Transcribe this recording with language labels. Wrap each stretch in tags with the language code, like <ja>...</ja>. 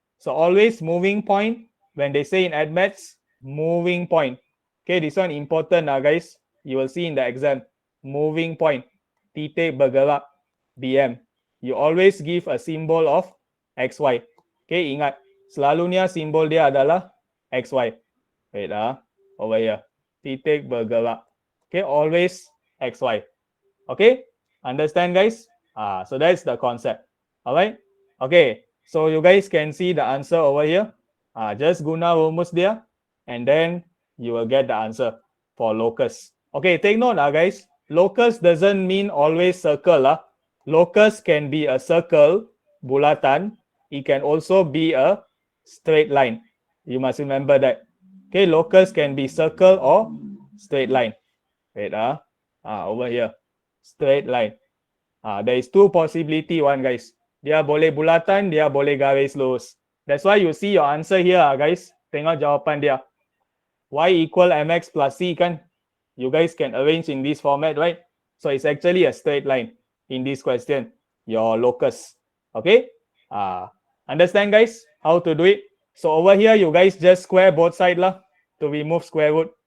<en>So always moving point, when they say in admaths, moving point. Okay, this one important guys. You will see in the exam. Moving point, titik bergerak, BM. You always give a symbol of XY.</en> <ms>Okay, ingat. Selalunya simbol dia adalah XY.</ms> <en>Wait over here. Titik bergerak. Okay, always XY. Okay, understand guys? So that's the concept. Alright. Okay, so you guys can see the answer over here. Just</en> <ms>guna rumus dia,</ms> <en>and then you will get the answer for locus. Okay, take note guys. Locus doesn't mean always circle. Locus can be a circle, bulatan. It can also be a straight line. You must remember that. Okay, locus can be circle or straight line. Wait, over here. Straight line. There is two possibility one guys.</en> <ms>Dia boleh bulatan, dia boleh garis lurus.</ms> <en>That's why you see your answer here guys.</en> <ms>Tengok jawapan dia.</ms> <en>Y equal mx plus c kan. You guys can arrange in this format, right? So it's actually a straight line in this question. Your locus. Okay? Understand guys how to do it? So over here you guys just square both side lah to remove square root.</en>